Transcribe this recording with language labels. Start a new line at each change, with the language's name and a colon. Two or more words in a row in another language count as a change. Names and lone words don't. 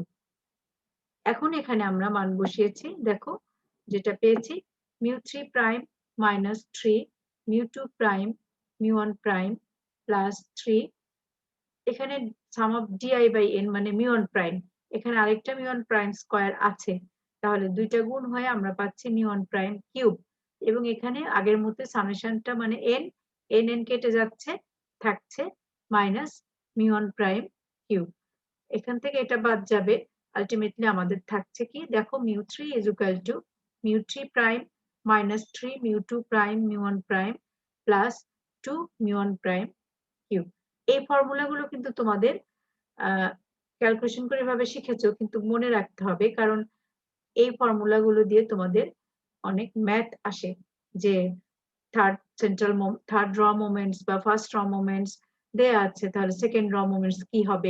Bangla: এখন এখানে আমরা মান বসিয়েছি, দেখো যেটা পেয়েছি
English: μ3 prime minus 3 μ2 prime μ1 prime plus 3,
Bangla: এখানে
English: sum of di by n
Bangla: মানে
English: μ1 prime,
Bangla: এখানে আরেকটা
English: μ1 prime square
Bangla: আছে, তাহলে দুইটা গুণ হয়ে আমরা পাচ্ছি
English: μ1 prime cube,
Bangla: এবং এখানে আগের মতো সামেশনটা মানে n কেটে যাচ্ছে, থাকছে
English: minus μ1 prime cube.
Bangla: এখান থেকে এটা বাদ যাবে। আলটিমেটলি আমাদের থাকছে কি দেখো
English: mu3 is equal to mu3 prime minus 3 mu2 prime mu1 prime plus 2 mu1 prime cube।
Bangla: এই ফর্মুলাগুলো কিন্তু তোমাদের ক্যালকুলেশন করে এভাবে শিখেছো, কিন্তু মনে রাখতে হবে, কারণ এই ফর্মুলাগুলো দিয়ে তোমাদের অনেক ম্যাথ আসে, যে
English: third raw moments
Bangla: বা
English: first raw moments
Bangla: দেয়া আছে, তাহলে
English: second raw moments
Bangla: কি হবে।